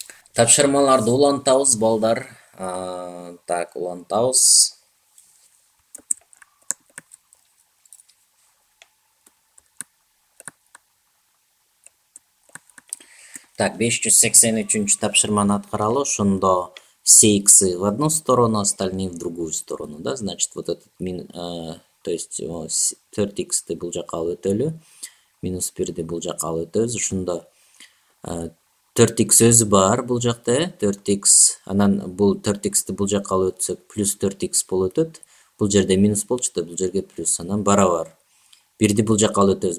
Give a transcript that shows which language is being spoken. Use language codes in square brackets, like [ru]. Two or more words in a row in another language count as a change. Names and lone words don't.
[ky] Тапшырмаларды улантабыз балдар. Так, улантабыз. Так, 583 тапшырманы аткаралы. [ru] Ошондо все иксы в одну сторону, остальные в другую сторону, да? Значит, вот этот то есть [ky] 4иксти бул жака алып өтөлү, минус 1ди бул жака алып өтөбүз. Ошондо 4икс өзү бар бул жакта, 4икс, анан бул 4иксти бул жака алып өтсөк плюс 4икс болуп өтөт. Бул жерде минус болчу да, бул жерге плюс, анан барабар. Бирди бул жака алып өтөбүз.